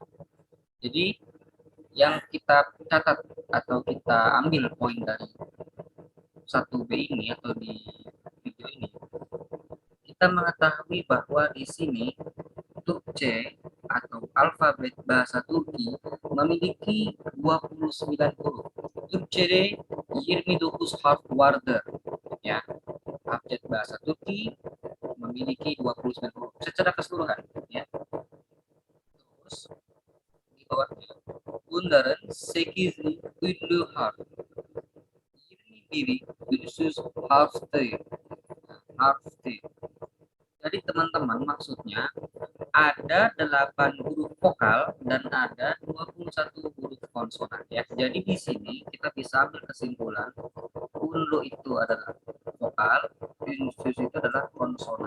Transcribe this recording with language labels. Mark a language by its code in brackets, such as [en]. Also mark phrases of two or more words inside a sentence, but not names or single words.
[id] Jadi yang kita catat atau kita ambil poin dari 1B ini atau di video ini, kita mengetahui bahwa di sini Türkçe atau alfabet bahasa Turki memiliki 29 huruf. [tr] Türkçe'de 29 harf vardır ya. [id] Abjad bahasa Turki memiliki 29 huruf secara keseluruhan ya. Terus di bawahnya [tr] bunların 8 ünlü harf, 21'i ünsüz harftir. Harftir. [id] Jadi teman-teman, maksudnya ada 8 huruf vokal dan ada 21 huruf konsonan ya. Jadi di sini kita bisa ambil kesimpulan unlu itu adalah vokal, unsus itu adalah konsonan.